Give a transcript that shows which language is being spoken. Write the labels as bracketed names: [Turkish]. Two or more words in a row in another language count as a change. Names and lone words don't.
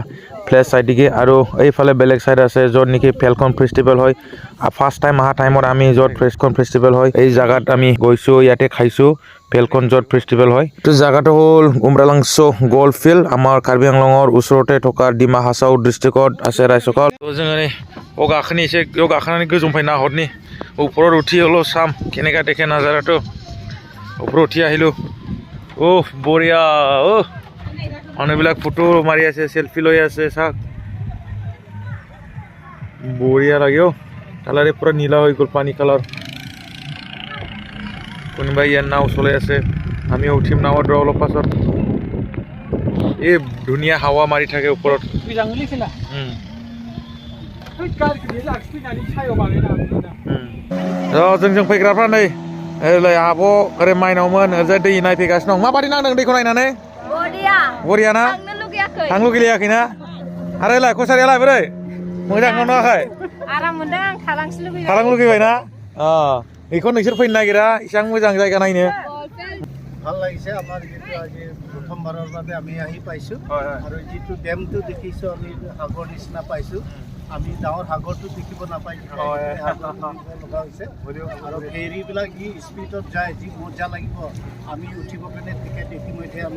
[Assamese] প্লেচ চাইডিকে আৰু এইফালে বেলেগ চাইড আছে য'ত নেকি ফেলকন ফেষ্টিভেল হয় [English] first time [Assamese] অহা টাইমত আমি য'ত ফেলকন ফেষ্টিভেল হয় এই জাগাত আমি গৈছো ইয়াতে খাইছো ফেলকন য'ত ফেষ্টিভেল হয় এইটো জাগাটো হ'ল উমৰালাংছ গল্ফ ফিল্ড আমাৰ কাৰ্বি আংলঙৰ ওচৰতে থকা ডিমা হাছাও ডিষ্ট্ৰিক্টত আছে ৰাইজসকল [Bodo] जोङो गाखोनि एसे गाखोनानै गोजौनिफ्राय नाहरनि [Assamese] ওপৰত উঠি হলো চাম কেনেকা দেখে নাজাৰাটো ওপৰত উঠি আহিলো বঢ়িয়া মানুহবিলাক ফটো মাৰি আছে সেলফি লৈ আছে চাওক বঢ়িয়া লাগে কালাৰে পুৰা নীলা হৈ গ'ল পানী কালাৰ কোনোবাই ইয়াৰ নাও চলাই আছে আমি উঠিম নাৱত অলপ পাছত এই ধুনীয়া হাৱা মাৰি থাকে ওপৰত [Bodo] जों फैग्राफ्रा नै ओरै आब' ओरै माइनावमोन ओरैजाय दै नायफैगासिनो दं माबादि नांदों दैखौ नायनानै बरिया ना थांनो लुगैयाखैना आरो लाय कसारियालाय बोरै मोजां मोनाखै आराम मोनदों आं थालां लुगैबाय ना बेखौ नोंसोर फैनो नागिरा इसां मोजां जायगा नायनो [Assamese] ভাল লাগিছে আমাৰ যেটো আজি প্ৰথমবাৰৰ বাবে আমি আহি পাইছো আৰু যেটো ডেমটো দেখিছো আমি সাগৰ নিচিনা পাইছো আমি ডাঙৰ সাগৰটো দেখিব নাপাই লগা হৈছে আৰু ফেৰীবিলাক যি স্পীডত যায় যি মজা লাগিব আমি উঠিব কাৰণে টিকেট ইতিমধ্যে আমি